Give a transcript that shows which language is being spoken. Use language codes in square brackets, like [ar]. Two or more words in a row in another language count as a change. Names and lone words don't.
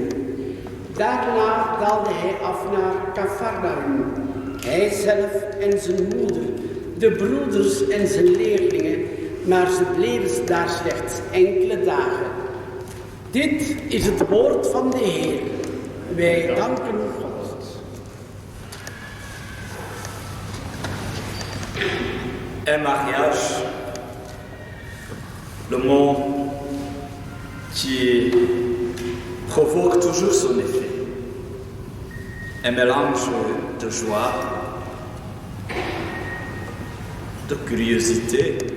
[nl] Daarna daalde hij af naar Cafarnaum. Hij zelf en zijn moeder, de broeders en zijn leerlingen, maar ze bleven daar slechts enkele dagen. Dit is het woord van de Heer. Wij danken God. [fr] Un mariage, le mot qui provoque toujours son effet. Un mélange de joie, de curiosité.